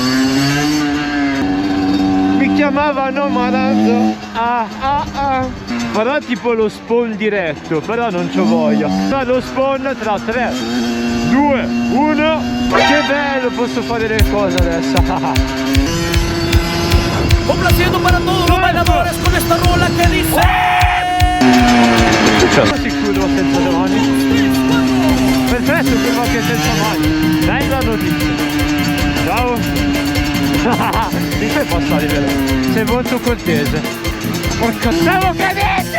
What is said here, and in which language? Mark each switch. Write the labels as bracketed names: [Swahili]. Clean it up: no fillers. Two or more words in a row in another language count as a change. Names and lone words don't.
[Italian] Mi chiamavano Maranzo. Farò tipo lo spawn diretto, però non c'ho voglia. Fa lo spawn tra 3, 2, 1. Che bello, posso fare le cose adesso. [Spanish] Complaciendo para todos los bailadores con esta rola que dice. [Italian] Sono sicuro senza le mani. Perfetto, che fa anche senza mani. Bella notizia. Ciao. Mi fai passare vero? Sei molto cortese. Porca stavo cadendo!